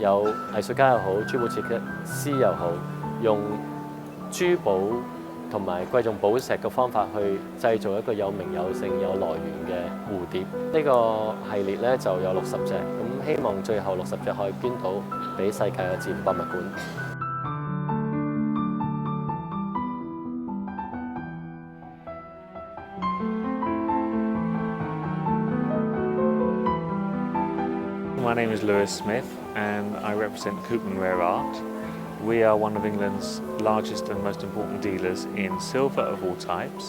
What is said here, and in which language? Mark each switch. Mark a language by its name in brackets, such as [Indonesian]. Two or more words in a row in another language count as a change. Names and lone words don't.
[Cantonese] 有藝術家又好，珠寶設計師又好，用珠寶同埋貴重寶石嘅方法去製造一個有名有姓、有來源嘅蝴蝶。呢個系列咧就有60隻，咁希望最後60隻可以捐到俾世界嘅自然博物館。 [English] My name is Lewis Smith and I represent Koopman Rare Art. We are one of England's largest and most important dealers in silver of all types.